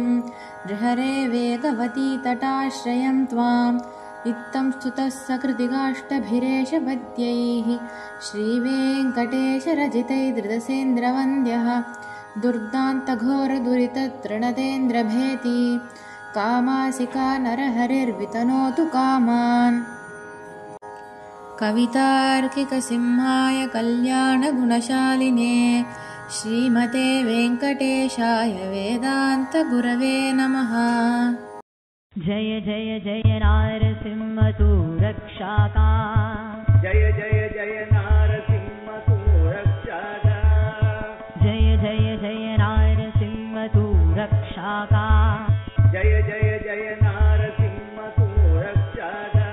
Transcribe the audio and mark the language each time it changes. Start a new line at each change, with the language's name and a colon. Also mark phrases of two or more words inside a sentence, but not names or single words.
Sanskrit: हरे वेगवती तटाश्रयं त्वाम् इत्थं स्तुतः सकृतिकाष्ठभिरेशपद्यैः श्रीवेङ्कटेशरचितैर्धृतसेन्द्रवन्द्यः दुर्दान्तघोरदुरिततृणतेन्द्रभेति कामासिका नरहरिर्वितनोतु कामान्। कवितार्किकसिंहाय कल्याणगुणशालिने श्रीमते वेङ्कटेशाय वेदान्तगुरवे नमः।
Hindi: जय जय जय नारसिंह तू रक्षाका जय जय जय नारसिंह तू रक्षाका जय जय जय नारसिंह तू रक्षाका जय जय जय नारसिंह तू रक्षाका।